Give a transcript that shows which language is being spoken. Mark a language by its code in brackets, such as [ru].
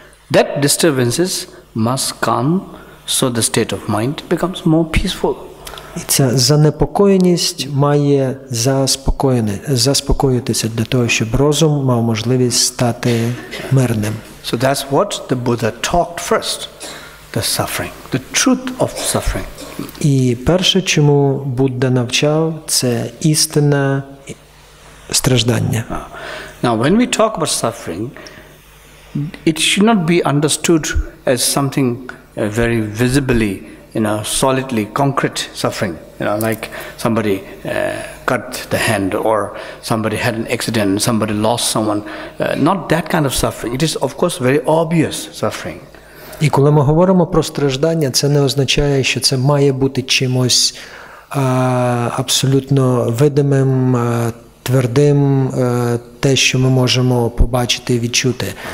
[en] That disturbances must come so the state of mind becomes more peaceful. [uk] І ця занепокоєність має заспокоїтися для того, щоб розум мав можливість стати мирним. [en] So that's what the Buddha talked first, the suffering, the truth of suffering. [uk] І перше, чому Будда навчав, це істинне страждання. [en] Now, when we talk about suffering, it should not be understood as something very visibly, solidly concrete suffering, like somebody cut the hand or somebody had an accident, somebody lost someone. Not that kind of suffering. It is, of course, very obvious suffering. [uk] І коли ми говоримо про страждання, це не означає, що це має бути чимось абсолютно видимим, твердим, те, що ми можемо побачити і відчути.